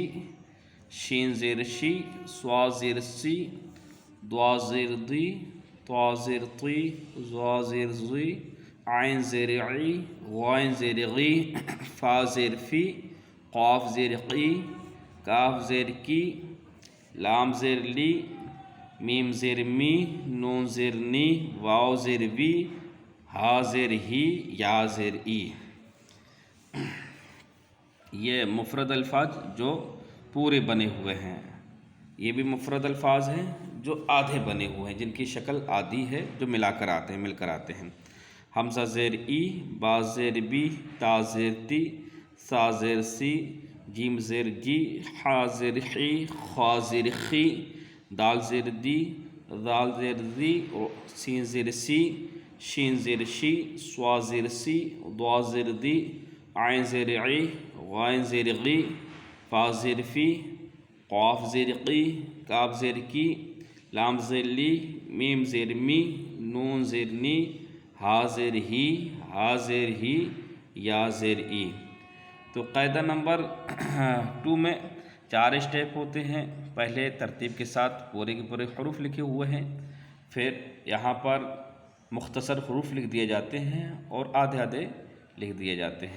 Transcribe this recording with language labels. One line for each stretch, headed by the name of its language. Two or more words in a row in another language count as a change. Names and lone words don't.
Urdu: شین زیر شی، سوا زیر سی، دوا زیر دی، طا زیر طی، زا زیر زی، عین زیر عی، غین زیر غی، فا زیر فی، قاف زیر قی، کاف زیر کی، لام زیر لی، میم زیر می، نون زیر نی، واو زیر وی، ہا زیر ہی، یا زیر ای۔ یہ مفرد الفاظ جو پورے بنے ہوئے ہیں، یہ بھی مفرد الفاظ ہیں جو آدھے بنے ہوئے ہیں، جن کی شکل آدھی ہے، جو مل کر آتے ہیں۔ حمزہ زیر ای، با زیر بی، تا زیر تی، سا زیر سی، جیم زیر جی، حا زیر حی، خا زیر خی، دال زیر دی، ذال زیر زی، سین زیر سی، شین زیر شی، سوا زیر سی، دوا زیر دی، عین زیر عی، غین زیر غی، فا زیر فی، قاف زیر قی، کاف زیر کی، لام زیر لی، میم زیر می، نون زیر نی، ہا زیر ہی، ہا زیر ہی، یا زیر ای۔ تو قاعدہ نمبر 2 میں 4 اسٹیپ ہوتے ہیں۔ پہلے ترتیب کے ساتھ پورے کے پورے حروف لکھے ہوئے ہیں، پھر یہاں پر مختصر حروف لکھ دیے جاتے ہیں اور آدھے آدھے لکھ دیے جاتے ہیں۔